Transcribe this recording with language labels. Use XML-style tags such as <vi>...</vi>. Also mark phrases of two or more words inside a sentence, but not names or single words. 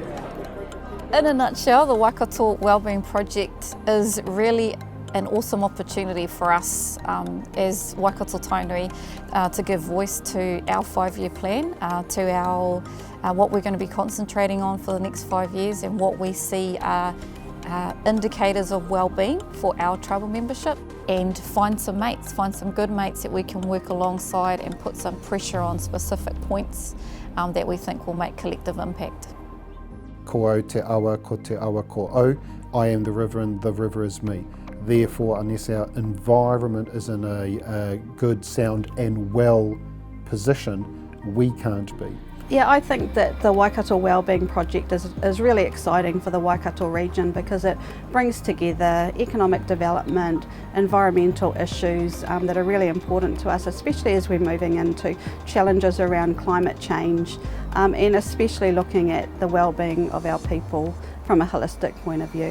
<en>In a nutshell, the Waikato Wellbeing Project is really an awesome opportunity for us as Waikato Tainui to give voice to our 5-year plan, to our what we're going to be concentrating on for the next 5 years and what we see are indicators of well-being for our tribal membership, and find some mates, find some good mates that we can work alongside and put some pressure on specific points that we think will make collective impact.</en> <mi>Ko au te awa, ko te awa ko au.</mi> <en>I am the river and the river is me. Therefore, unless our environment is in a good, sound and well position, we can't be. Yeah, I think that the Waikato Wellbeing Project is really exciting for the Waikato region because it brings together economic development, environmental issues that are really important to us, especially as we're moving into challenges around climate change and especially looking at the well-being of our people from a holistic point of view.</en>